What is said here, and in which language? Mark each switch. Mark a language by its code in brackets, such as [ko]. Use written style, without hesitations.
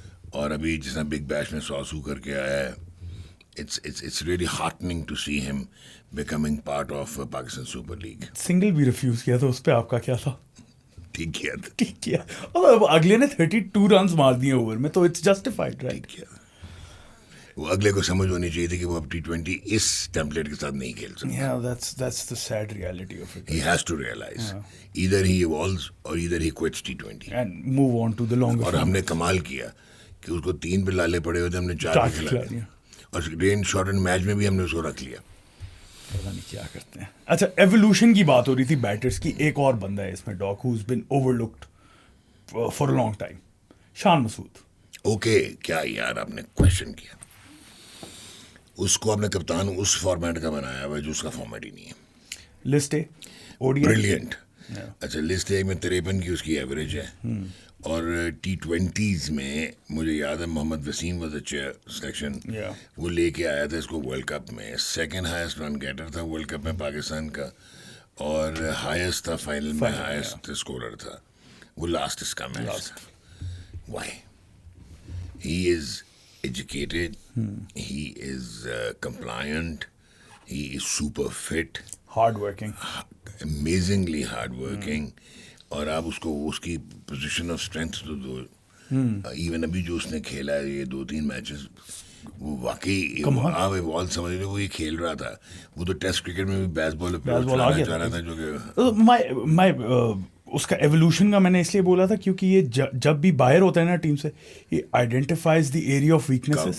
[ur] اور ابھی جس طرح بگ بیش میں 100 سو کر کے آیا ہے، [en] it's really heartening to see him becoming part of Pakistan Super League. [ur] Single بھی ریفیوز کیا تھا اس پہ، آپ کا کیا تھا؟ ٹھیک کیا تھا، ٹھیک کیا. اور اگلے نے 32 رنز مار دیے اوور میں، تو [en] It's justified right. [ur] ٹھیک کیا. وہ اگلے کو سمجھ ہونی چاہیے تھی کہ وہ اب T20 اس ٹیمپلیٹ کے ساتھ نہیں کھیل سکتا. [en] Yeah, that's the sad reality of it. He has to realize either he evolves or either he quits T20 and move on to the longer. [ur] اور ہم نے کمال کیا کہ اس کو 3 پہ لالے پڑے ہوتے ہم نے 4 پہ کھلا دیا، اور رین شارٹ اینڈ میچ میں بھی ہم نے اس کو رکھ لیا. پتا نہیں کیا کرتے ہیں. اچھا ایولیوشن کی بات ہو رہی تھی بیٹرز کی، ایک اور بندہ ہے اس میں ڈاک [en] who's been overlooked for a long time، [ur] Shan Masood. Okay کیا یار آپ نے کوشچن کیا، اس کو آپ نے کپتان اس فارمیٹ کا بنایا ہوا جو اس کا فارمیٹ ہی نہیں ہے. List a brilliant. اچھا لسٹ اے میں 53 کی اس کی ایوریج ہے، اور T20s میں مجھے یاد ہے محمد وسیم واز اے سلیکشن، وہ لے کے آیا تھا اس کو ورلڈ کپ میں. 2nd ہائیسٹ رن گیٹر تھا ورلڈ کپ میں پاکستان کا، اور ہائیسٹ تھا فائنل میں، ہائیسٹ اسکورر تھا. وہ لاسٹ اس کا میچ تھا. [en] Why? He is educated, he is compliant, he is super fit, hard working, amazingly hard working. [ur] اور آپ اس کو اس کی پوزیشن آف اسٹرینتھ تو دو. ایون ابھی جو اس نے کھیلا ہے یہ 2-3 میچز، وہ واقعی آپ ایوالو سمجھ رہے، وہ یہ کھیل رہا تھا. وہ تو ٹیسٹ کرکٹ میں بھی بیس بال چلا رہا تھا جو کہ [en] my [ur] اس کا ایولیوشن کا میں نے اس لیے بولا تھا کیونکہ یہ جب بھی باہر ہوتا ہے نا ٹیم سے یہ [en] identifies the area of weaknesses,